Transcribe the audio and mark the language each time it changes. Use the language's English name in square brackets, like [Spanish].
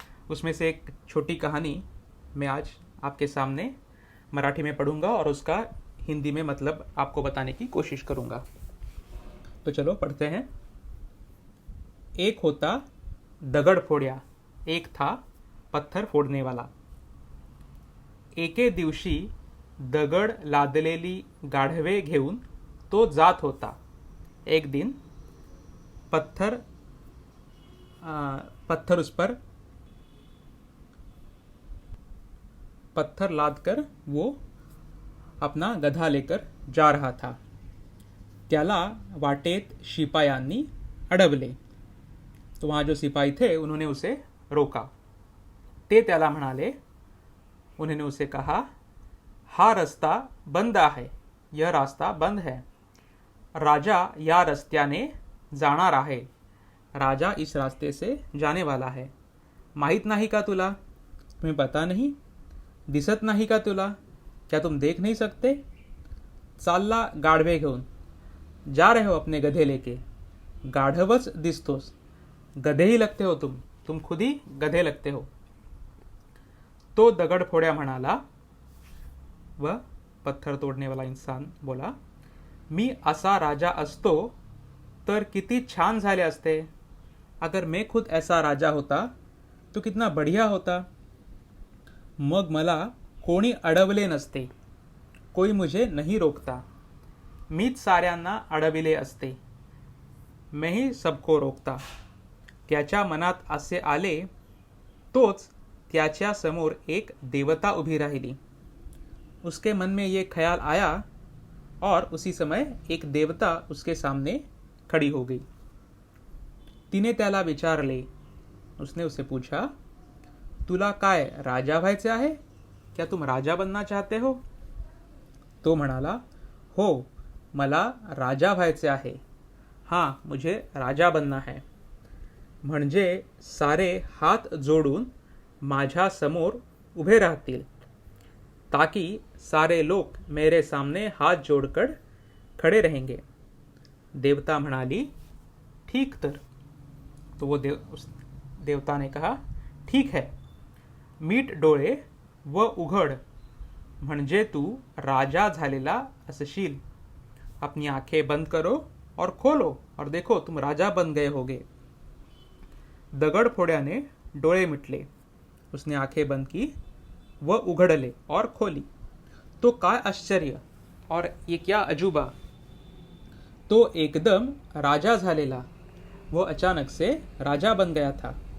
[Hindi] उसमें से एक छोटी कहानी मैं आज आपके सामने मराठी में पढ़ूंगा और उसका हिंदी में मतलब आपको बताने की कोशिश करूंगा। तो चलो पढ़ते हैं। [Marathi] एक होता दगड फोड्या, [Hindi] एक था पत्थर फोडने वाला। [Marathi] एके दिवशी दगड लादलेली गाढवे घेऊन तो जात होता। [Hindi] एक दिन पत्थर उस पर पत्थर लादकर वो अपना गधा लेकर जा रहा था। [Marathi] त्याला वाटेत शिपायांनी अडवले। [Hindi] तो वहाँ जो सिपाही थे उन्होंने उसे रोका। [Marathi] ते त्याला म्हणाले, [Hindi] उन्होंने उसे कहा, [Marathi] हा रास्ता बंद आहे, [Hindi] यह रास्ता बंद है। [Marathi] राजा या रस्त्याने जाणार आहे, [Hindi] राजा इस रास्ते से जाने वाला है। [Marathi] माहित नाही का तुला, [Hindi] तुम्हें पता नहीं, [Marathi] दिसत नाही का तुला, [Hindi] क्या तुम देख नहीं सकते। [Marathi] चालला गाढवे घेऊन, [Hindi] जा रहे हो अपने गधे लेके, [Marathi] गाढवच दिसतोस, [Hindi] गधे ही लगते हो तुम खुद ही गधे लगते हो। [Marathi] तो दगड फोड्या म्हणाला, [Hindi] वह पत्थर तोड़ने वाला इंसान बोला, [Marathi] मी असा राजा असतो तर किती छान झाले असते। [Hindi] अगर मैं खुद ऐसा राजा होता तो कितना बढ़िया होता। [Marathi] मग मला कोणी अडवले नसते, [Hindi] कोई मुझे नहीं रोकता। [Marathi] मीच साऱ्यांना अडविले असते, [Hindi] मैं ही सबको रोकता। [Marathi] त्याच्या मनात असे आले, तोच त्याच्या समोर एक देवता उभी राहिली। [Hindi] उसके मन में ये ख्याल आया और उसी समय एक देवता उसके सामने खड़ी हो गई। [Marathi] तिने त्याला विचारले, [Hindi] उसने उसे पूछा, [Marathi] तुला काय राजा व्हायचे आहे, [Hindi] क्या तुम राजा बनना चाहते हो। [Marathi] तो म्हणाला, हो मला राजा व्हायचे आहे, [Hindi] हाँ मुझे राजा बनना है। [Marathi] म्हणजे सारे हात जोडून माझ्या समोर उभे राहतील, [Hindi] ताकि सारे लोग मेरे सामने हाथ जोड़कर खड़े रहेंगे। [Marathi] देवता म्हणाली, ठीक तर। [Hindi] तो वो उस देवता ने कहा, ठीक है, [Marathi] मीट डोळे व उघड, म्हणजे तू राजा झालेला असशील। [Hindi] अपनी आंखें बंद करो और खोलो और देखो तुम राजा बन गए होगे। [Marathi] दगड फोड्याने डोळे मिटले, [Hindi] उसने आंखें बंद की [Marathi] व उघडले [Hindi] और खोली। [Marathi] तो काय आश्चर्य [Hindi] और ये क्या अजूबा। [Marathi] तो एकदम राजा झालेला, [Hindi] वो अचानक से राजा बन गया था।